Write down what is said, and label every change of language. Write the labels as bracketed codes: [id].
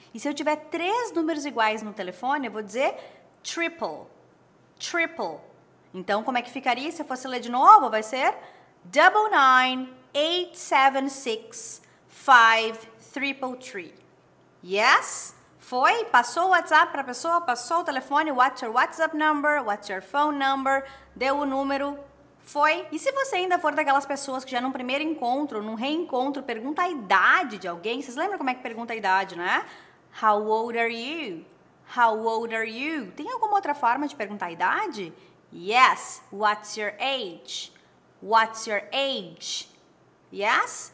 [pt] E se eu tiver 3 números iguais no telefone, eu vou dizer triple, triple. Então, como é que ficaria se eu fosse ler de novo? Vai ser double nine, 876, 5333. Yes? Foi? Passou o WhatsApp para a pessoa? Passou o telefone? [en] What's your WhatsApp number? What's your phone number? [pt] Deu o número? Foi? E se você ainda for daquelas pessoas que já num primeiro encontro, num reencontro, pergunta a idade de alguém? Vocês lembram como é que pergunta a idade, né? [en] How old are you? How old are you? [pt] Tem alguma outra forma de perguntar a idade? [en] Yes. What's your age? What's your age? Yes?